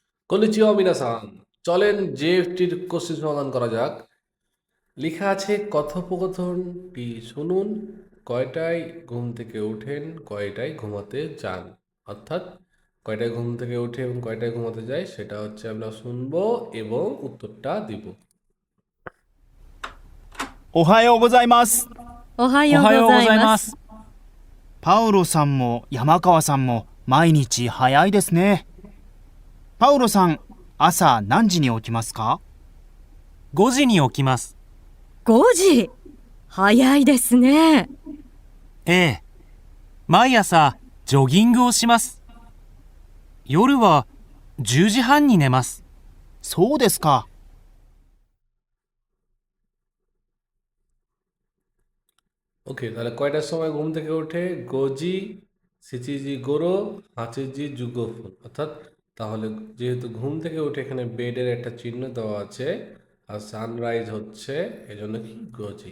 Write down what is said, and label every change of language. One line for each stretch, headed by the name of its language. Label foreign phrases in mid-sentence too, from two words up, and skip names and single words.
Japanese: こんにちは皆さん,
Bangla: চলেন জেএফটির কোশ্চেন সমাধান করা যাক। লেখা আছে কথোপকথনটি শুনুন, কয়টায় ঘুম থেকে ওঠেন, কয়টায় ঘুমাতে যান। অর্থাৎ কয়টায় ঘুম থেকে ওঠে এবং কয়টায় ঘুমাতে যায় সেটা হচ্ছে আমরা শুনবো এবং উত্তরটা দিব।
Japanese: おはようございます。おはようおはようごございま。ざいますす。パウロさんも山川さんも毎日早いですね。パウロさん、朝何時に起きますか？ 5時に起きます。 5時。早いですね。ええ。毎朝ジョギングをします。夜は10時半に寝ます。そうですか。
Bangla: ওকে, তাহলে কয়টার সময় ঘুম থেকে ওঠে?
Japanese: 五時、七時ごろ、八時十五分.
Bangla: অর্থাৎ তাহলে যেহেতু ঘুম থেকে উঠে এখানে বেডের একটা চিহ্ন দেওয়া আছে আর সানরাইজ হচ্ছে, এজন্য কি গোজি।